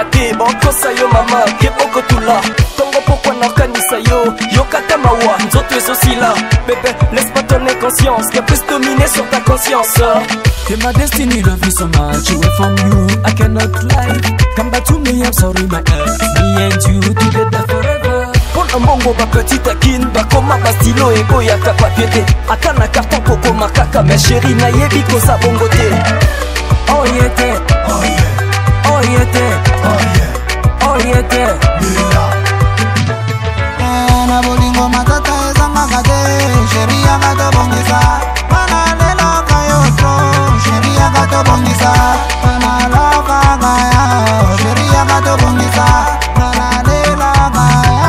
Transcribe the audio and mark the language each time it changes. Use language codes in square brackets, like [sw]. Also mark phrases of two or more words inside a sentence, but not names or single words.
[ln] te bakosa yo mama keboko tula tongo pokwa nakanisa yo yokata mawa nzoto ezosila [fr] bébé laisse pas ton inconscience qui a plus dominé sur ta conscience. T'es ma destinée, [en] love you so much, away from you, I cannot lie. Come back to me, I'm sorry my ex, me and you together forever. [ln] Pona mbongo ba petite akin, ba koma ba [fr] stylo et [ln] boyaka papier te. Ata na carton koko makaka, [fr] mais chérie [ln] na yebi ko sa bongo te. [en] Oh yeah te, oh yeah, oh yeah te, oh yeah, oh yeah te. [ln] Na bolingo matata ezanga kate, chérie agato bongisa. Mana lelo kayo tro, chérie agato bongisa. Mana lava gaya, chérie agato bongisa. Mana lelo gaya.